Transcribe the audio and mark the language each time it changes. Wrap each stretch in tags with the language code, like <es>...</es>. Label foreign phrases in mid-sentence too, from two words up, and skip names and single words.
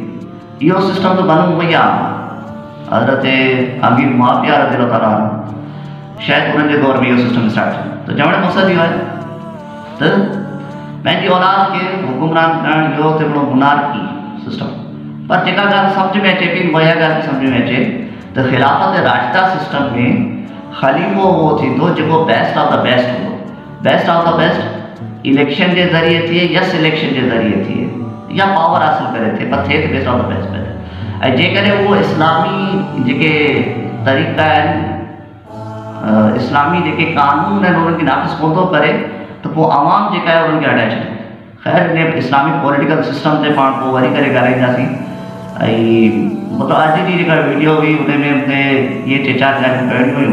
<sd>इहो सिस्टम त बनो उमैया हज़रत अमीर मुआविया</sd> <ar>رضي الله تعالى عنه</ar> <sd>शायदि उन्हनि जे दौर में इहो सिस्टम स्टार्ट थियो। त चवण जो मक़सदु इहो आहे त पंहिंजी औलाद खे हुकुमरान करणु इहो त हिकिड़ो</sd> <en>monarchy system.</en> <sd>पर जेका ॻाल्हि सम्झ में अचे पई, उहा ॻाल्हि सम्झ में अचे त ख़िलाफ़त राशिदा सिस्टम में ख़लीफ़ो उहो थींदो जेको</sd> <en>best of the best</en> <sd>हूंदो।</sd> <en>best of the best</en> <sd>इलेक्शन के ज़रिए थिए या सिलेक्शन के ज़रिए थिए या पावर हासिल करे थिए, पर थिए तो</sd> <en>best of the best</en> <sd>पहले। ऐं जेकॾहिं उहो इस्लामी जेके तरीक़ा आहिनि, इस्लामी जेके कानून आहिनि उन्हनि खे नाफ़िज़ कोन थो करे त पोइ आवाम जेका आहे उन्हनि खे हटाए छॾे। ख़ैर इन</sd> <en>Islamic political system</en> <sd>ते पाण पोइ वरी करे ॻाल्हाईंदासीं। ऐं मतिलबु अॼु जी जेका वीडियो हुई उन में मूंखे इहे 4 ॻाल्हियूं करणियूं हुयूं।</sd>